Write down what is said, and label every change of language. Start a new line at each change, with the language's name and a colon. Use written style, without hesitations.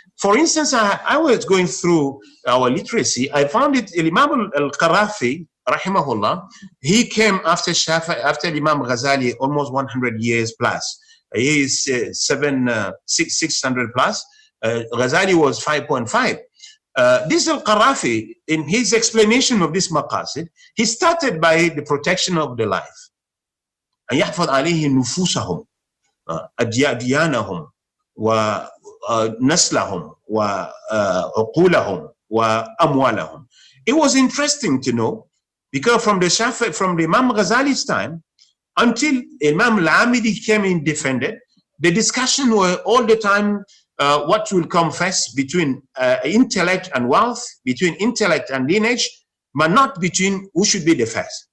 English: For instance, I was going through our literacy, I found it, Imam al-Qarafi, rahimahullah, he came after Imam Ghazali almost 100 years plus. He is 600 plus. Ghazali was 5.5. This al-Qarafi, in his explanation of this maqasid, he started by the protection of the life.
Arabic: أن يحفظ عليه نفوسهم أديانهم ونسلهم وعقولهم وأموالهم.
English: It was interesting to know, because from the Imam Ghazali's time until Imam al-Amidi came in defended, the discussion were all the time what will come first between intellect and wealth, between intellect and lineage, but not between who should be the first.